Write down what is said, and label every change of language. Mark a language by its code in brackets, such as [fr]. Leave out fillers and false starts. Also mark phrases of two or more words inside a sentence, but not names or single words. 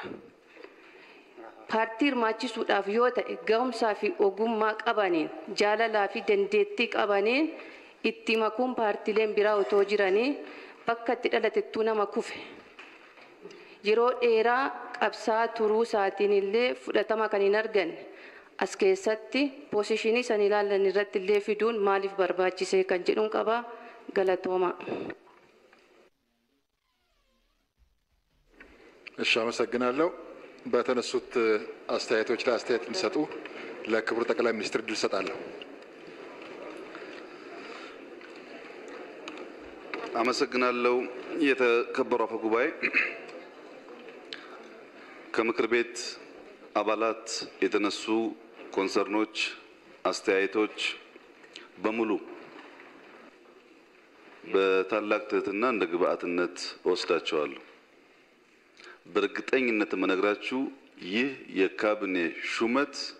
[om] Paartii hirmaachisuudhaaf yoo ta'e ga'umsaa fi ogummaa qabaniin jaalalaa fi dandeettii qabaniin itti makuun paartiileen biraa otoo jiranii bakka itti dhalatettuu nama kufe. Yeroo dheeraa qabsaa turuu isaatiin illee fudhatama kan hin arganne as keessatti poosishinii san ilaalan irratti illee fiduun maaliif barbaachisee kan jedhuun qaba. Galatooma. [am] እሺ አመሰግናለሁ። በተነሱት አስተያየቶች ላይ አስተያየት እንዲሰጡ ለክቡር ጠቅላይ ሚኒስትር እድል እሰጣለሁ። አመሰግናለሁ። የተከበሩ አፈ ጉባኤ፣ ከምክር ቤት አባላት የተነሱ ኮንሰርኖች፣ አስተያየቶች በሙሉ በታላቅ ትህትና እንደ ግብአትነት ወስዳቸዋለሁ። በእርግጠኝነት መነግራችሁ ይህ የካቢኔ ሹመት